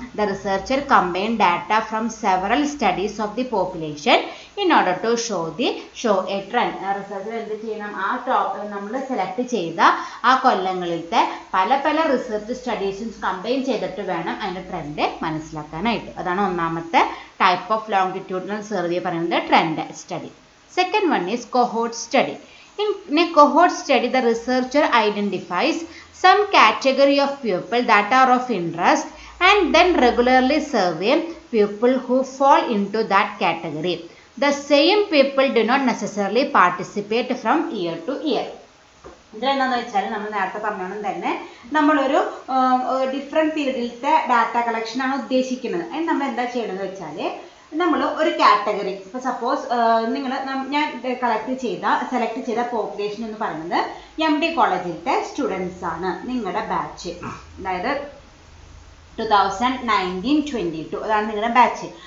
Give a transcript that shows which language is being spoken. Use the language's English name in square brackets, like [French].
[English] The researcher combine data from several studies of the population in order to show a trend. [Malayalam] Researcher എന്ത് ചെയ്യണം, ആ നമ്മൾ select ചെയ്ത ആ കൊല്ലങ്ങളിലത്തെ പല റിസർച്ച് സ്റ്റഡീസും കമ്പൈൻ ചെയ്തിട്ട് വേണം അതിൻ്റെ ട്രെൻഡ് മനസ്സിലാക്കാനായിട്ട്. അതാണ് ഒന്നാമത്തെ ടൈപ്പ് ഓഫ് ലോങ്കിറ്റ്യൂഡിനൽ സർവേ പറയുന്നത് trend study. [English] Second one is cohort study. In a cohort study, the researcher identifies some category of people that are of interest and then regularly survey people who fall into that category. The same people do not necessarily participate from year to year. [Malayalam] ഇതെന്താണെന്ന് വെച്ചാൽ നമ്മൾ നേരത്തെ പറഞ്ഞോണം തന്നെ നമ്മളൊരു different പീരീഡിലത്തെ data കളക്ഷനാണ് ഉദ്ദേശിക്കുന്നത്. അതിന് നമ്മൾ എന്താ ചെയ്യണമെന്ന് വെച്ചാൽ നമ്മൾ ഒരു കാറ്റഗറി, ഇപ്പോൾ സപ്പോസ് ഞാൻ സെലക്ട് ചെയ്ത പോപ്പുലേഷൻ എന്ന് പറയുന്നത് MD കോളേജിലത്തെ സ്റ്റുഡൻസ് ആണ്, നിങ്ങളുടെ ബാച്ച്, അതായത് 2019-22 അതാണ് നിങ്ങളുടെ ബാച്ച്.